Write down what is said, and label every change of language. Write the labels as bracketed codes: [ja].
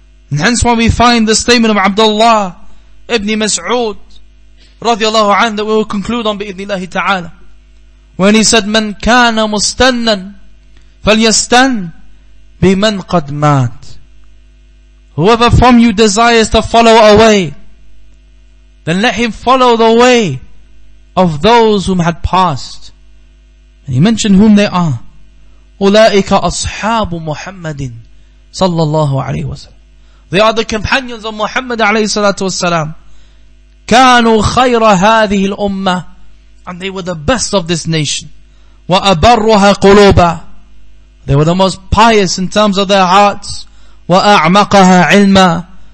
[en] And hence why we find the statement of Abdullah ibn Mas'ud radiyallahu anhu that we will conclude on bi'idhnillahi ta'ala, when he said, [ar] Man kana mustannan falyastan biman qad mat. [en] Whoever from you desires to follow a way, then let him follow the way of those whom had passed. And he mentioned whom they are. [ar] أولئك أصحاب محمد صلى الله عليه وسلم. [en] They are the companions of Muhammad عليه الصلاة والسلام. [ar] كانوا خير هذه الأمة. [en] And they were the best of this nation. [ar] وأبرها قلوبا. [en] They were the most pious in terms of their hearts. [ar] وأعمقها علما.